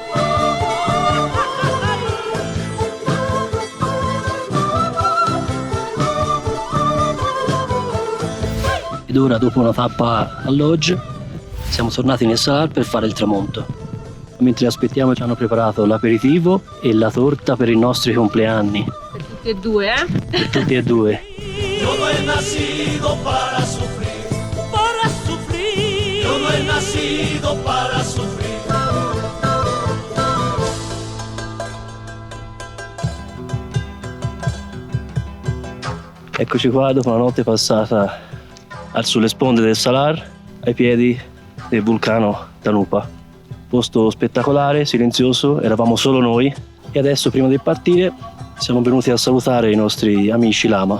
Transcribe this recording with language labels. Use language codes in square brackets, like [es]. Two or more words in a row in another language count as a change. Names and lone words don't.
[it] Ed ora, dopo una tappa al lodge, siamo tornati nel Salar per fare il tramonto. Mentre aspettiamo ci hanno preparato l'aperitivo e la torta per i nostri compleanni. Per tutti e due, Per tutti e due. [es] Yo no he nacido para sufrir, para sufrir. Yo no he nacido para sufrir. [it] Eccoci qua dopo una notte passata sulle sponde del Salar, ai piedi del vulcano Tanupa. Posto spettacolare, silenzioso, eravamo solo noi e adesso prima di partire siamo venuti a salutare i nostri amici lama.